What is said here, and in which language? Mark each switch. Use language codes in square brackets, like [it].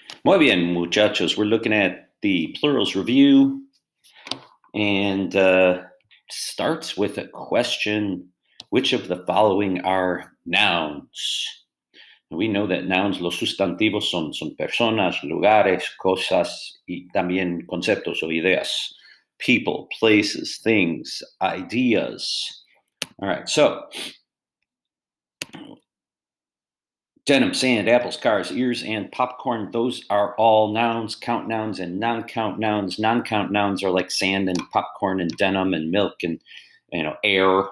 [es] Muy bien, muchachos. [en] We're looking at the Plurals review, and starts with a question: which of the following are nouns? We know that nouns, [es] los sustantivos, son personas, lugares, cosas, y también conceptos o ideas. [en] People, places, things, ideas. All right, so denim, sand, apples, cars, ears, and popcorn. Those are all nouns, count nouns and non-count nouns. Non-count nouns are like sand and popcorn and denim and milk and air.